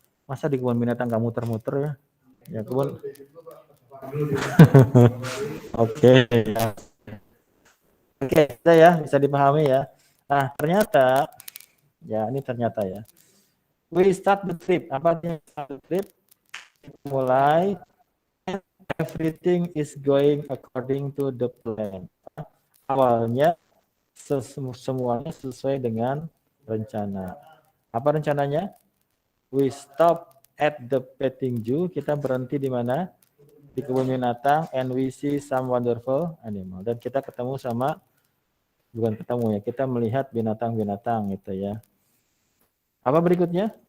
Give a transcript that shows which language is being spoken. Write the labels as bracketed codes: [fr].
[id] Masa di kebun binatang nggak muter-muter ya? Ya kebun. Oke. Oke, bisa ya, bisa dipahami ya. Nah, ternyata ya ini ternyata ya. [en] We start the trip. [id] Apa artinya [en] start the trip? [id] Mulai [en] everything is going according to the plan. [id] Awalnya semuanya sesuai dengan rencana. Apa rencananya? [en] We stop at the petting zoo. [id] Kita berhenti di mana? Di kebun binatang. [en] And we see some wonderful animal. [id] Dan kita ketemu sama, bukan ketemu ya, kita melihat binatang-binatang gitu ya. Apa berikutnya?